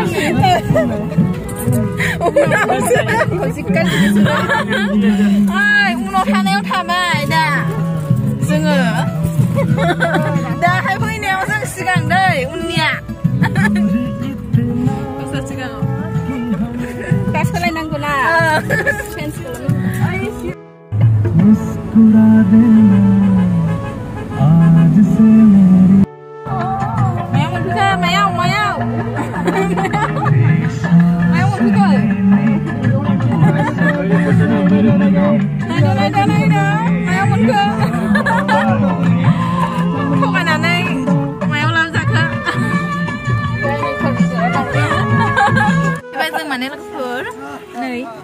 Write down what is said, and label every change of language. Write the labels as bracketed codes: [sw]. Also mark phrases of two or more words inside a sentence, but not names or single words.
[brx] उनाव थानायाव थाबाय दा जोङो दाहाय फैनायाव जों सिगां दै उननिया सिगाङाव दा सोलायनांगौ ना चेन्ज [hi] मुस्कुरा देना आज से मेरी [brx] मायाव मोनफैखो मायाव मायाव मोनफैखो नायदो मायाव मोनखो थगायनानै मायाव लाबोजाखो जों माने लोगोफोर नै